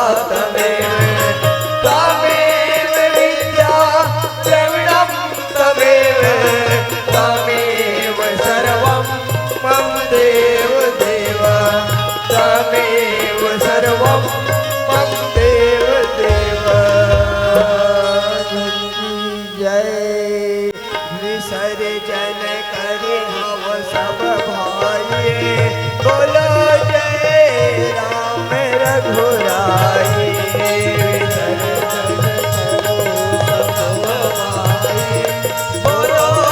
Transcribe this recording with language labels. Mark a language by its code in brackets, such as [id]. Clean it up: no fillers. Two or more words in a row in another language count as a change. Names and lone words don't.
[sa] त्वमेव विद्या द्रविणं त्वमेव त्वमेव सर्वं मम देव देव त्वमेव सर्वं मम देव देव [hi] जय विसर्जन करे हव सब भाई बोलो जय राम रघुराई विसर्जन करो सब भाई बोलो